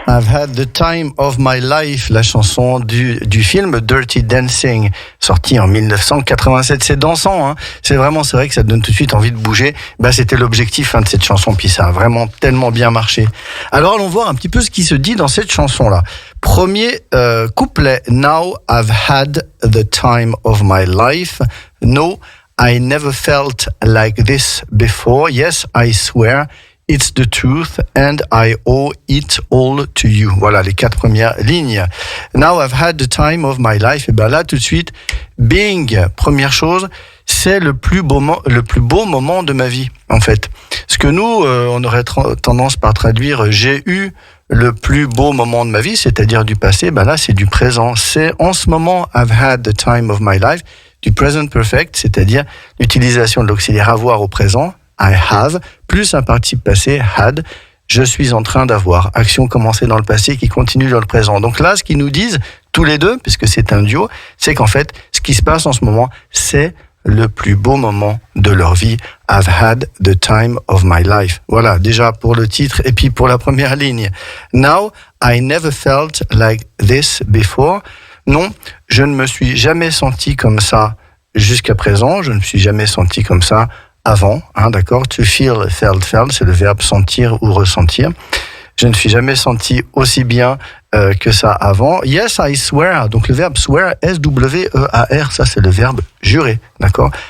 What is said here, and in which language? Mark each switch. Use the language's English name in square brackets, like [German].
[English] I've had the time of my life, [French] la chanson du film Dirty Dancing, sorti en 1987. C'est dansant, hein. C'est vrai que ça donne tout de suite envie de bouger. C'était l'objectif de cette chanson, puis ça a vraiment tellement bien marché. Alors allons voir un petit peu ce qui se dit dans cette chanson-là. Premier couplet, [English] Now I've had the time of my life. No, I never felt like this before. Yes, I swear. It's the truth and I owe it all to you. [French] Voilà les 4 premières lignes. [English] Now I've had the time of my life. [French] Et là tout de suite, Bing, première chose, c'est le plus beau moment de ma vie en fait. Ce que nous, on aurait tendance par traduire j'ai eu le plus beau moment de ma vie, c'est-à-dire du passé, là c'est du présent. C'est en ce moment [English] I've had the time of my life, [French] du present perfect, c'est-à-dire l'utilisation de l'auxiliaire avoir au présent. [English] I have, [French] plus un participe passé, had, je suis en train d'avoir. Action commencée dans le passé qui continue dans le présent. Donc là, ce qu'ils nous disent, tous les deux, puisque c'est un duo, c'est qu'en fait, ce qui se passe en ce moment, c'est le plus beau moment de leur vie. [English] I've had the time of my life. [French] Voilà, déjà pour le titre et puis pour la première ligne. [English] Now, I never felt like this before. [French] Non, je ne me suis jamais senti comme ça jusqu'à présent. Je ne me suis jamais senti comme ça avant, d'accord. To feel, felt, c'est le verbe sentir ou ressentir. Je ne suis jamais senti aussi bien que ça avant. [English] Yes, I swear. [French] Donc le verbe swear, S-W-E-A-R, ça c'est le verbe jurer, d'accord.